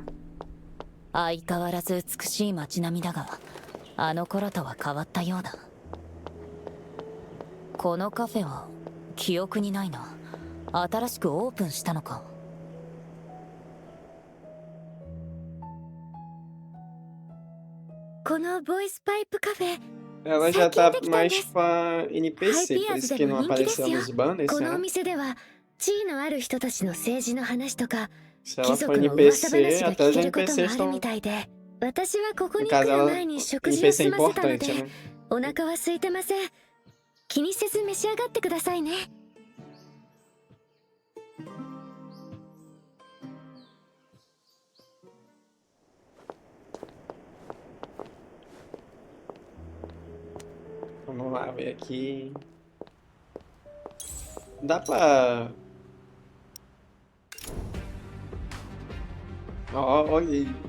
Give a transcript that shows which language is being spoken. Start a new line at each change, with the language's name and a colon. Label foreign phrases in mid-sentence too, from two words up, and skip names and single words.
Japanese: 相変わらず美しい街並みだが、あの頃とは変わったようだ。このカフェは記憶にないな。新しくオープンしたのか。このボイスパイプカフェ、
Portuguese: Ela já tá mais pra NPC, por isso que não apareceu nos banners,
Japanese: このお
Portuguese: né?
Japanese: 店では地位のある人たちの政治の話とか
Portuguese: Se
Japanese: 貴
Portuguese: ela for
Japanese: 族の噂
Portuguese: NPC,
Japanese: 話が
Portuguese: até
Japanese: 聞
Portuguese: os
Japanese: けることも
Portuguese: NPCs
Japanese: ある
Portuguese: estão.
Japanese: みたいで、私はここ
Portuguese: No
Japanese: に来
Portuguese: caso,
Japanese: る
Portuguese: ela,
Japanese: 前に食事を
Portuguese: NPC é
Japanese: 済ませたの
Portuguese: importante,
Japanese: で
Portuguese: né?
Japanese: お腹は空いてません。気にせず召し上がってくださいね。
Portuguese: Vamos lá ver aqui. Dá pra... Olha.